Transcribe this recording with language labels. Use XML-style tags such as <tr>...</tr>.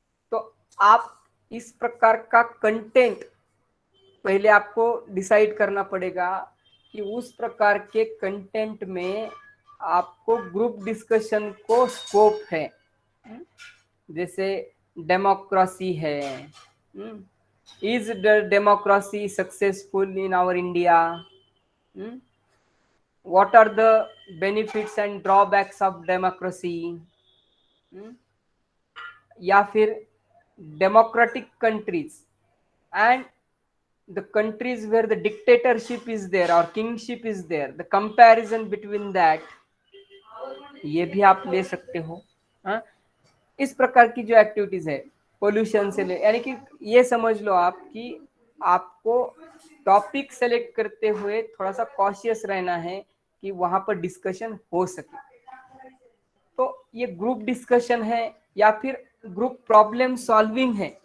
<hi>तो आप इस प्रकार का कंटेंट पहले आपको डिसाइड करना पड़ेगा कि उस प्रकार के कंटेंट में आपको ग्रुप डिस्कशन को स्कोप है। जैसे डेमोक्रेसी है,</hi> <en>is democracy successful in our India, what are the benefits and drawbacks of democracy,</en> <hi>या फिर</hi> <en>democratic countries and the countries where the dictatorship is there or kingship is there, the comparison between that,</en> <hi>ये भी आप ले सकते हो। इस प्रकार की जो एक्टिविटीज है पोल्यूशन से ले, यानी कि ये समझ लो आप कि आपको टॉपिक सेलेक्ट करते हुए थोड़ा सा कॉशियस रहना है कि वहां पर डिस्कशन हो सके। तो ये ग्रुप डिस्कशन है या फिर ग्रुप प्रॉब्लम सॉल्विंग है।</hi>